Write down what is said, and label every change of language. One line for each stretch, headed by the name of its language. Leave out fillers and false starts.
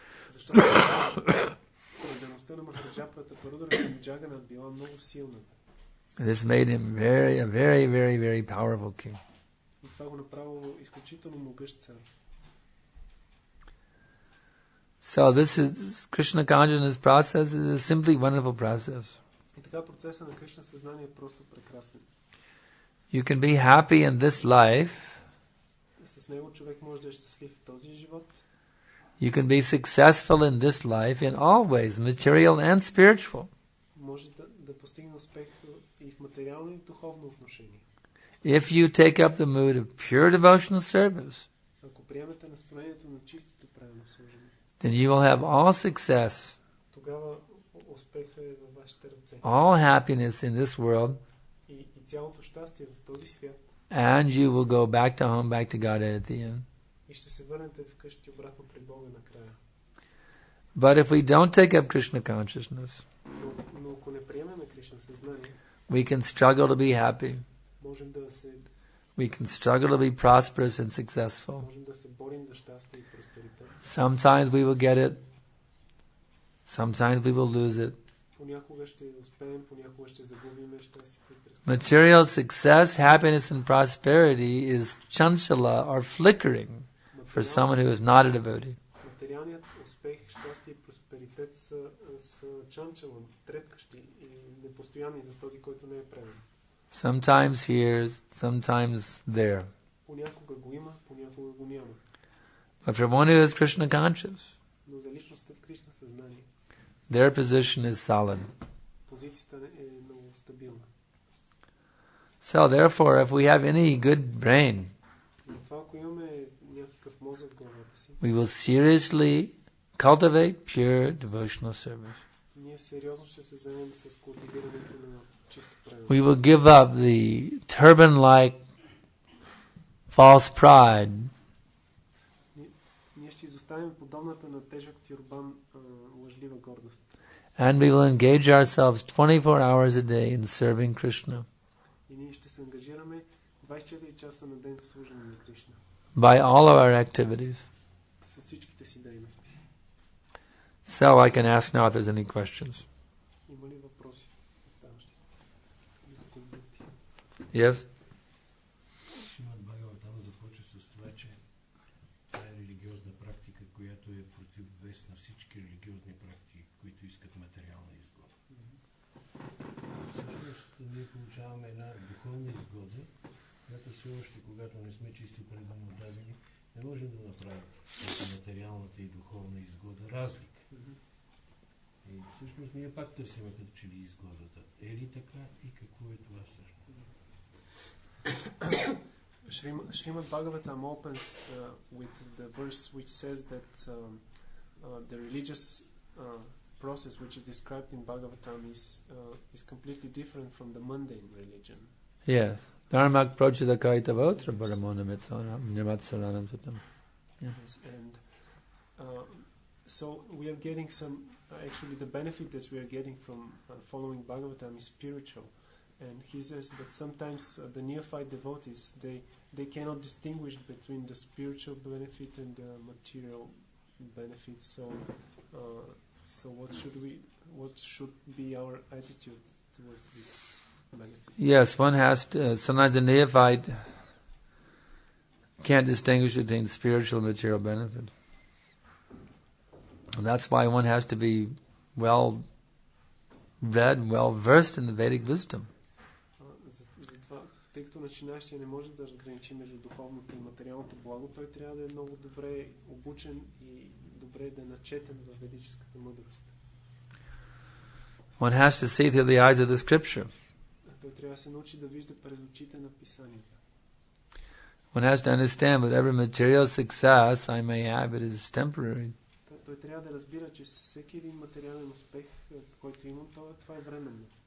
Bulgarian: Защото предаността на Махараджа Пратапарудра към Джаганат била много силна.
English: This made him a very, very, very powerful king.
Bulgarian: И това го направило изключително могъщ цар.
English: So this is Krishna consciousness process is a simply wonderful process.
Bulgarian: И така процесът на Кришна съзнание е просто прекрасен.
English: You can be happy in this life.
Bulgarian: С него човек може да е щастлив в този живот.
English: You can be successful in this life in all ways, material and spiritual.
Bulgarian: Може да постигне успех и в материално и в духовно отношение.
English: If you take up the mood of pure devotional service,
Bulgarian: ако приемете настроението на чистото правилно служение,
English: then you will have all success,
Bulgarian: тогава успеха е във вашите ръце.
English: all happiness in this world,
Bulgarian: И цялото щастие в този свят.
English: and you will go back to home, back to God at the end.
Bulgarian: И ще се върнете вкъщи обратно при Бога накрая.
English: But if we don't take up Krishna consciousness,
Bulgarian: Но ако не приемем Кришна съзнание,
English: we can struggle to be happy.
Bulgarian: можем
English: We can struggle to be prosperous and successful.
Bulgarian: можем да се борим за щастие и просперитет.
English: Sometimes we will get it. Sometimes we will lose it.
Bulgarian: Понякога ще успеем, понякога ще загубим щастието.
English: Material success, happiness, and prosperity is chanchala or flickering for someone who is not a devotee.
Bulgarian: Материалният успех, щастие и просперитет са чанчала, трепкащи и непостоянни за този, който не е предан.
English: Sometimes here, sometimes there.
Bulgarian: Понякога го има, понякога го няма.
English: But for one who is Krishna conscious,
Bulgarian: Но за личността в Кришна съзнание,
English: their position is solid.
Bulgarian: позицията е много стабилна.
English: So therefore, if we have any good brain,
Bulgarian: Затова, ако имаме някакъв мозък в главата си,
English: we will seriously cultivate pure devotional service.
Bulgarian: ние сериозно ще се заемем с култивирането на чисто правилно.
English: We will give up the turban-like false pride
Bulgarian: Ние ще изоставим подобната на тежък тюрбан лъжлива гордост.
English: and we will engage ourselves 24 hours a day in serving Krishna
Bulgarian: И ние ще се ангажираме 24 часа на ден в служене на Кришна.
English: by all of our activities.
Bulgarian: С всичките си дейности.
English: So I can ask now if there's any questions.
Bulgarian: Има ли въпроси оставащи?
English: Yes?
Bulgarian: Шримад Бхагаватам започва с това, че това е религиозна практика, която е противовес на всички религиозни практики, които искат материална изгода. Всъщност ние получаваме една духовна изгода, която все още, когато не сме чисто предано отдадени, не можем да направим между материалната и духовна изгода разлика. И всъщност ние пак търсим като че ли изгодата. Е ли така и какво е това всъщност?
English: Srimad Bhagavatam opens with the verse which says that the religious process which is described in Bhagavatam is completely different from the mundane religion.
Sanskrit: Yes. Dharmak prochita kaita votra paramona nirmatsaranam sutam.
English: Yes, and so we are getting some, actually the benefit that we are getting from following Bhagavatam is spiritual. And he says, but sometimes the neophyte devotees, they cannot distinguish between the spiritual benefit and the material benefit. So what should be our attitude towards this benefit? Yes, one has to, sometimes the neophyte can't distinguish between spiritual and material benefit. And that's why one has to be well read, well versed in the Vedic wisdom.
Bulgarian: Затова, тъй като начинаещия не може да разграничи между духовното и материалното благо, той трябва да е много добре обучен и добре да е начетен в ведическата мъдрост.
English: One has to see through the eyes of the scripture.
Bulgarian: Той трябва да се научи да вижда през очите на писанията.
English: One has to understand whatever material success I may have, it is temporary.
Bulgarian: Той трябва да разбира, че всеки един материален успех, който имам, това е временно.